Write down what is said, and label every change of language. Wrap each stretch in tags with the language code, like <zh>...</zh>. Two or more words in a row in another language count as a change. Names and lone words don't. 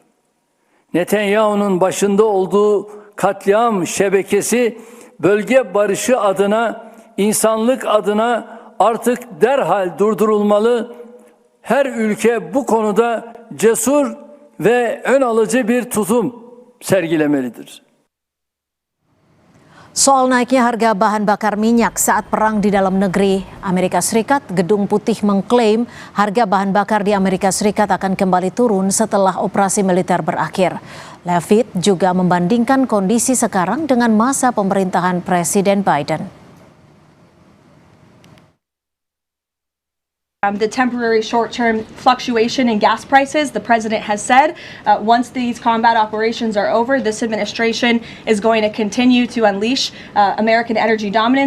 <tr>Netanyahu'nun başında olduğu katliam şebekesi bölge barışı adına, insanlık adına artık derhal durdurulmalı. Her ülke bu konuda cesur ve ön alıcı bir tutum sergilemelidir.</tr> <id>Soal naiknya harga bahan bakar minyak saat perang di dalam negeri Amerika Serikat, Gedung Putih mengklaim harga bahan bakar di Amerika Serikat akan kembali turun setelah operasi militer berakhir. Levitt juga membandingkan kondisi sekarang dengan masa pemerintahan Presiden Biden.</id> <en>The temporary short-term fluctuation in gas prices, the president has said, once these combat operations are over, this administration is going to continue to unleash American energy dominance.</en>